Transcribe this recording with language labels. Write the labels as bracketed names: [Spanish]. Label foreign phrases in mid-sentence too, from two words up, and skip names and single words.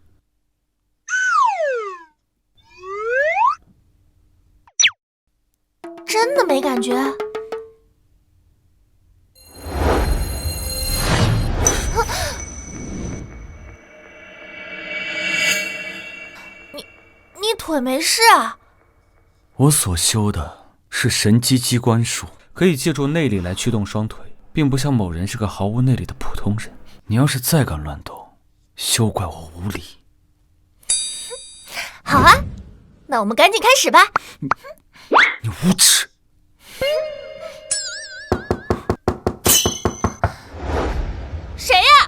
[Chinese] 真的沒感覺？你腿沒事啊？我所修的是神機機關術，可以借助內力來驅動雙腿，並不像某人是個毫無內力的普通人。你要是再敢亂動，休怪我無禮。好啊，那我們趕緊開始吧。你無恥！誰呀？